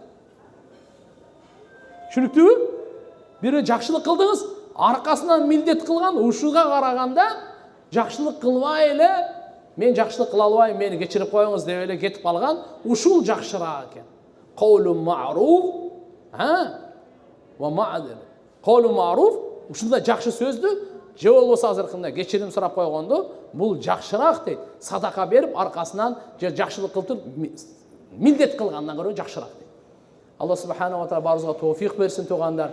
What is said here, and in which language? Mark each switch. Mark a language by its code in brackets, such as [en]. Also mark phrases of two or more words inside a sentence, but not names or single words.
[ky] Түшүнүктүүбү? Бирөө жакшылык кылдыңыз, аркасынан милдет кылган, ушуга караганда жакшылык кылбай эле, мен жакшылык кыла албайм, мени кечирип коюңуз деп эле кетип калган, ушул жакшыраак экен. [ar] قول معروف ومغفرة. قول معروف, [ky] ушундай жакшы сөздү, же болбосо азыркында кечирим сурап койгонду, бул жакшыраак дейт. Садака берип, аркасынан же жакшылык кылтып, милдет кылгандан көрө жакшыраак дейт. [ar] الله سبحانه وتعالى [ky] баарыбызга тоофик берсин тугандар.